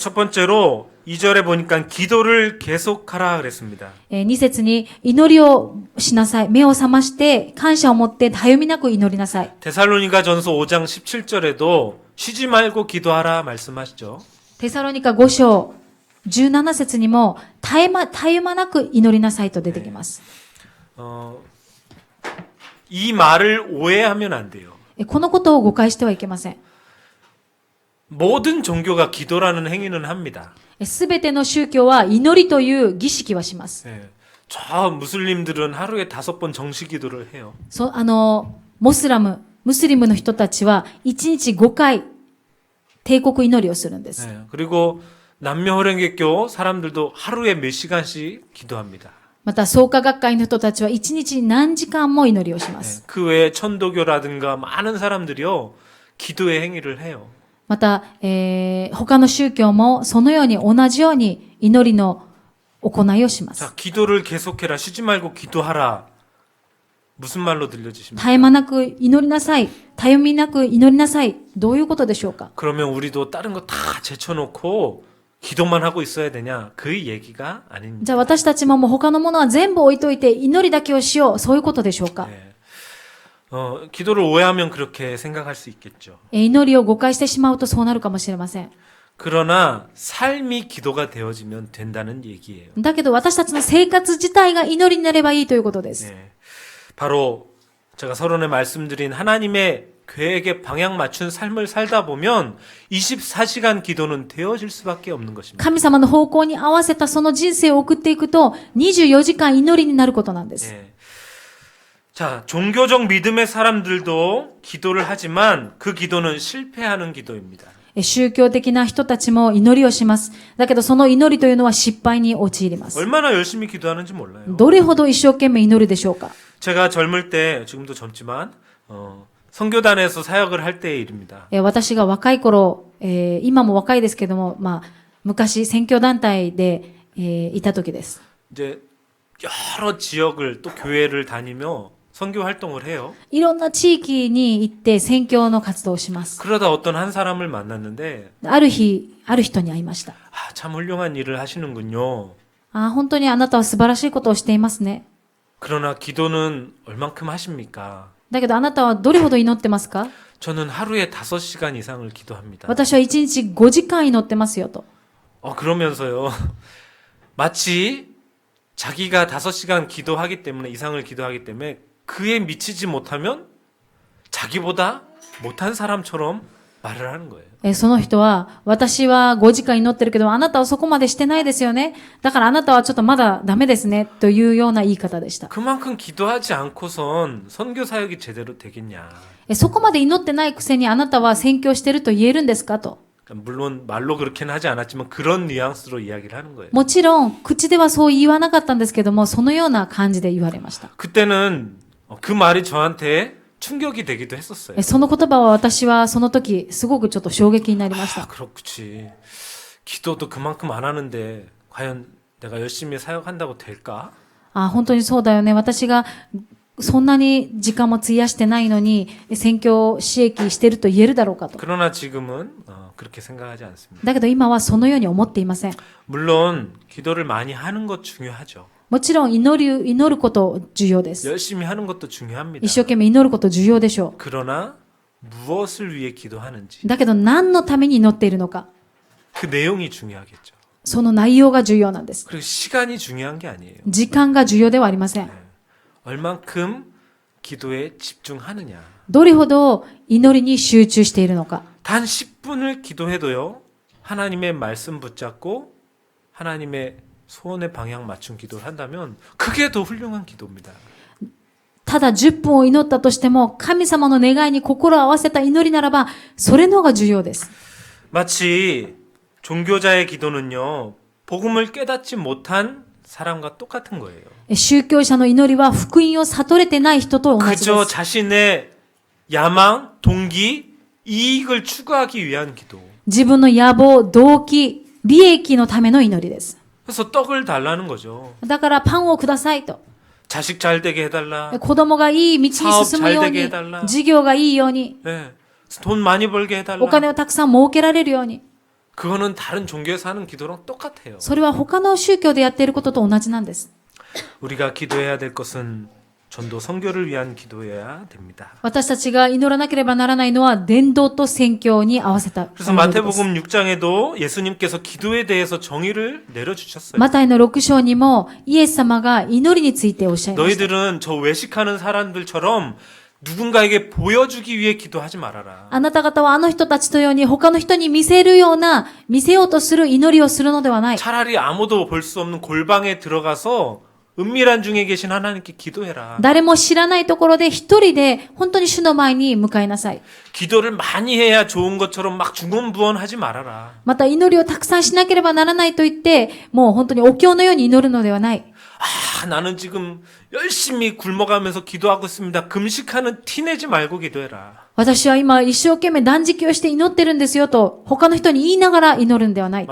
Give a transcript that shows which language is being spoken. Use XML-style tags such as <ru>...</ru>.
<ko>첫 번째로 2절에 보니까 기도를 계속하라 그랬습니다.</ko> <ja>2節に、祈りをしなさい。目を覚まして、感謝を持って、たゆみなく祈りなさい。</ja> <ko>데살로니가 전서 5장 17절에도 쉬지 말고 기도하라 말씀하시죠.</ko> <ja>テサロニカ5章17節にも、たゆまなく祈りなさいと出てきます。</ja> <ko>이 말을 오해하면 안 돼요.</ko> <ja>このことを誤解してはいけません。</ja> <ko>모든 종교가 기도라는 행위는 합니다.</ko> <ja>すべての宗教は祈りという儀式はします。</ja> <ko>저 무슬림들은 하루에 5번 정시 기도를 해요.</ko> <ja>ムスリムの人たちは1日5回帝国祈りをするんです。</ja> <ko>네, 그리고 남녀호랭개교 사람들도 하루에 몇 시간씩 기도합니다.</ko> <ja>また、創価学会の人たちは一日に何時間も祈りをしま</ja> <ko>네,</ko> <ja>す。</ja> <ko>그 외에 천도교라든가 많은 사람들이요 기도의 행위를 해요.</ko> <ja>また、他の宗教もそのように同じように祈りの行いをします。</ja> <ko>자, 기도를 계속해라. 쉬지 말고 기도하라. 무슨 말로 들려지십니까?</ko> <ja>絶え間なく祈りなさい。たゆみなく祈りなさい。どういうことでしょうか？</ja> <ko>그러면 우리도 다른 거 다 제쳐놓고 기도만 하고 있어야 되냐? 그 얘기가</ko> <ja>じ</ja> <ko>아닙니다.</ko> <ja>ゃあ私たちももう他のものは全部置いといて祈りだけをしよう。そういうことでしょうか？</ja> <ko>네. 기도를 오해하면 그렇게 생각할 수 있겠죠.</ko> <ja>祈りを誤解してしまうとそうなるかもしれません。</ja> <ko>그러나 삶이 기도가 되어지면 된다는 얘기예요.</ko> <ja>だけど私たちの生活自体が祈りになればいいということです。</ja> <ko>네. 바로 제가 서론에 말씀드린 하나님의 계획에 방향 맞춘 삶을 살다 보면 24시간 기도는 되어질 수밖에 없는 것입니다.</ko> <ja>神様の方向に合わせたその人生を送っていくと24時間祈りになることなんです。</ja> <ko>네. 자, 종교적 믿음의 사람들도 기도를 하지만 그 기도는 실패하는 기도입니다.</ko> <ja>宗教的な人たちも祈りをします。だけどその祈りというのは失敗に陥ります。</ja> <ko>얼마나 열심히 기도하는지 몰라요.</ko> <ja>どれほど一生懸命祈るでしょうか？</ja> <ko>제가 젊을 때, 지금도 젊지만 선교단에서 사역을 할 때의 일입니다.</ko> <ja>私が若い頃、今も若いですけども、昔選挙団体で、いた時です。</ja> <ko>이제 여러 지역을 또 교회를 다니며 선교 활동을 해요.</ko> <ja>いろんな地域に行って宣教の活動をします。</ja> <ko>그러다 어떤 한 사람을 만났는데</ko> <ja>ある日、ある人に会いました。</ja> <ko>참 훌륭한 일을 하시는군요.</ko> <ja>本当にあなたは素晴らしいことをしていますね。</ja> <ko>그러나 기도는 얼만큼 하십니까?</ko> <ja>だけどあなたはどれほど祈ってますか？</ja> <ko>저는 하루에 5시간 이상을 기도합니다.</ko> <ja>私は1日5時間祈ってますよと。</ja> <ko>그러면서요. 마치 자기가 5시간 기도하기 때문에 이상을 기도하기 때문에 그에 미치지 못하면 자기보다 못한 사람처럼 말을 하는 거예요.</ko> <ja>その人は、私は5時間祈ってるけど、あなたはそこまでしてないですよね。だからあなたはちょっとまだダメですね。というような言い方でした。</ja> <ko>그만큼 기도하지 않고선 선교 사역이 제대로 되겠냐.</ko> <ja>そこまで祈ってないくせにあなたは宣教してると言えるんですかと。</ja> <ko>물론 말로 그렇게는 하지 않았지만 그런 뉘앙스로 이야기를 하는 거예요.</ko> <ja>もちろん、口ではそう言わなかったんですけども、そのような感じで言われました。</ja> <ko>그때는 그 말이 저한테 충격이 되기도 했었어요.</ko> <ja>その言葉は私はその時、すごくちょっと衝撃になりました。</ja> <ko>그렇지. 기도도 그만큼 안 하는데 과연 내가 열심히 사역한다고 될까?</ko> <ja>本当にそうだよね。私がそんなに時間も費やしてないのに、宣教使役してると言えるだろうかと。</ja> <ko>그러나 지금은 그렇게 생각하지 않습니다.</ko> <ja>だけど今はそのように思っていません。</ja> <ko>물론 기도를 많이 하는 것 중요하죠.</ko> <ja>もちろん祈ること重要です。</ja> <ko>열심히 하는 것도 중요합니다.</ko> <ja>一生懸命祈ること重要でしょ</ja> <ko>그러나 무엇을 위해 기도하는지</ko> <ja>う。だけど何のために祈っているのか。</ja> <ko>그 내용이 중요하겠죠.</ko> <ja>その内容が重要なんです。</ja> <ko>그리고 시간이 중요한 게 아니에요.</ko> <ja>時間が重要ではありません。</ja> <ko>얼만큼 기도에 집중하느냐.</ko> <ja>どれほど祈りに集中しているのか。</ja> <ko>단 10분을 기도해도요. 하나님의 말씀 붙잡고 하나님의 소원의 방향 맞춘 기도를 한다면 그게 더 훌륭한 기도입니다.</ko> <ja>ただ10分を祈ったとしても、神様の願いに心を合わせた祈りならば、それの方が重要です。</ja> <ko>마치 종교자의 기도는요. 복음을 깨닫지 못한 사람과 똑같은 거예요.</ko> <ja>宗教者の祈りは福音を悟れてない人と同じで</ja> <ko>그저</ko> <ja>す。</ja> <ko>자신의 야망, 동기, 이익을 추구하기 위한 기도.</ko> <ja>自分の野望、動機、利益のための祈りです。</ja> <ko>그래서 떡을 달라는 거죠.</ko> <ja>だからパンをくださいと。</ja> <ko>자식 잘 되게 해달라.</ko> <ja>子供がいい道に進むよう</ja> <ko>사업잘되게 해달라 、</ko> <ja>事業がいいように、</ja> <ko>네. 돈 많이 벌게 해달라.</ko> <ja>お金をたくさん儲けられるように。</ja> <ko>그거는 다른 종교에서 하는 기도랑 똑같아요.</ko> <ja>それは他の宗教でやっていることと同じなんです。</ja> <ko>우리가 기도해야 될 것은 전도 선교를 위한 기도여야 됩니다.</ko> <ja>私たちが祈らなければならないのは、伝道と宣教に合わせた</ja> <ko>그래서</ko> <ja>祈りです。</ja> <ko>마태복음 6장에도 예수님께서 기도에 대해서 정의를 내려주셨어요.</ko> <ja>マタイの6章にも、イエス様が祈りについておっしゃいました。</ja> <ko>너희들은 저 외식하는 사람들처럼 누군가에게 보여주기 위해 기도하지 말아라.</ko> <ja>あなた方はあの人たちとように他の人に見せるような、見せようとする祈りをするのではない。</ja> <ko>차라리 아무도 볼 수 없는 골방에 들어가서 은밀한 중에 계신 하나님께 기도해라.</ko> <ja>誰も知らないところで一人で本当に主の前に向かいなさい。</ja> <ko>기도를 많이 해야 좋은 것처럼 막 중언부언하지 말아라.</ko> <ja>また祈りをたくさんしなければならないと言って、もう本当にお経のように祈るのではない。</ja> <ko>아, 나는 지금 열심히 굶어가면서 기도하고 있습니다. 금식하는 티 내지 말고 기도해라.</ko> <ja>私は今一生懸命断食をして祈ってるんですよと他の人に言いながら祈るんではないと。</ja>